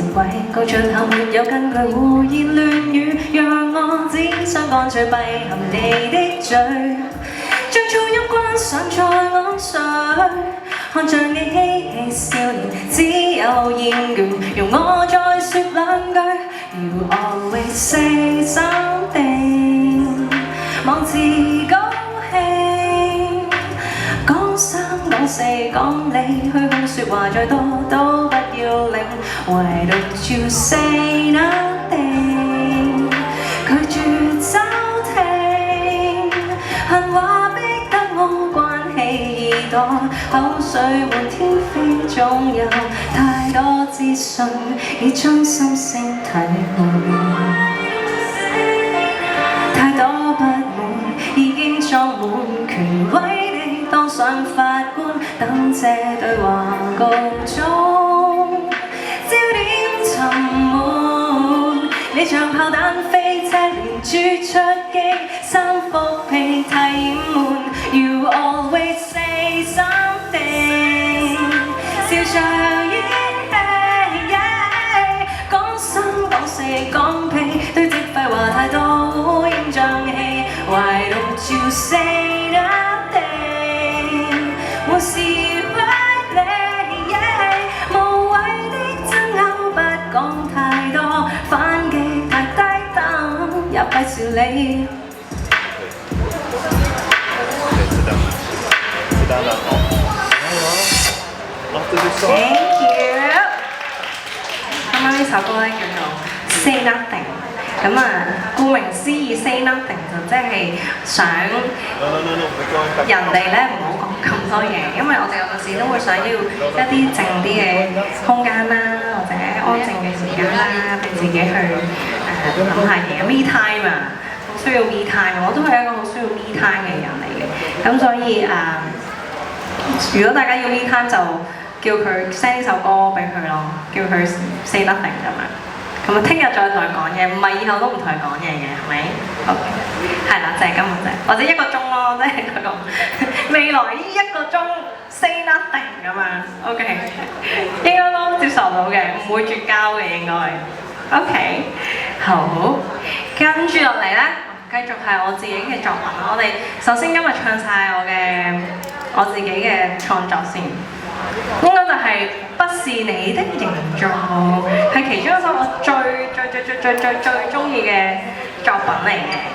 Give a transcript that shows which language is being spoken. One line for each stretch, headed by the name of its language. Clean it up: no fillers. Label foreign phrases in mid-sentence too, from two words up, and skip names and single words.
Cantonese: 軌，高出口沒有根據，胡言亂語，讓我只想乾脆閉含你的嘴，將噪音關上再安睡，看着你嬉戲笑臉，只有厭倦，容我再説兩句。
English: You always say something，
Cantonese: 望自高興，講三講四講你虛空説話再多都不要領。
English: Why don't you say nothing？
Cantonese: 拒絕收聽，恨話逼得我關起耳朵，口水滿天飛，總有太多資訊已將心聲體會，太多不滿已經裝滿權威地當上法官，等這對話告終，焦點沉悶，你像炮彈飛車連珠出擊，三幅被替滿。
English: You always say something，
Cantonese: 笑着演戲，講三講四講屁，堆積廢話太多烏煙瘴氣。
English: Why don't you say nothing？
Cantonese: 無視不理，無謂的爭拗不講太多，反擊太低等也費事理。
English: Thank you。
Cantonese: 啱啱呢首歌咧叫做 Say Nothing，咁顧名思義 Say Nothing 就即係想人哋咧唔好講咁多嘢，因為我哋有陣時都會想要一啲靜啲嘅空間啦，或者安靜嘅時間啦，俾自己去諗下嘢。
English: Me time
Cantonese: 啊，好需要
English: me time，
Cantonese: 我都係一個好需要
English: me time
Cantonese: 嘅人嚟嘅，咁所以如果大家要
English: me time
Cantonese: 就叫佢 send 呢首歌俾佢咯，叫佢
English: say nothing
Cantonese: 咁樣。咁啊，聽日再同佢講嘢，唔係以後都唔同佢講嘢嘅，係咪？好，係啦，就係咁嘅啫，或者1個鐘咯，即係嗰個未來呢1個鐘
English: say nothing
Cantonese: 咁樣 ，OK， 應該都接受到嘅，唔會絕交嘅應該。OK， 好，跟住落嚟咧，繼續係我自己嘅作品啦。我哋首先今日唱晒我自己嘅創作先。應該就係不是你的形狀，係其中一首我最中意嘅作品嚟嘅。